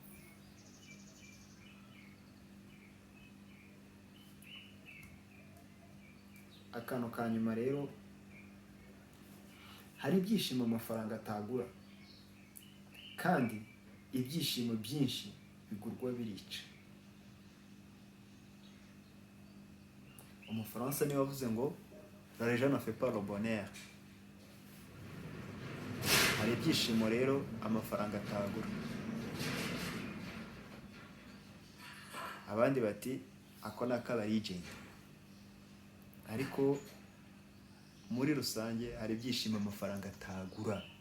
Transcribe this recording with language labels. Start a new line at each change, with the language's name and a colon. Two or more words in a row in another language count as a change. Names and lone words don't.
Kinyarwanda: Akantu ka nyuma rero, hari ibyishimo amafaranga atagura, kandi ibyishimo byinshi bigurwa birica. Umufaransa niwe wavuze ngo
French: l'argent ne fait pas le bonheur.
Kinyarwanda: Hari ibyishimo rero amafaranga atagura. Abandi bati ako ni akabarigenda, ariko muri rusange hari ibyishimo amafaranga atagura.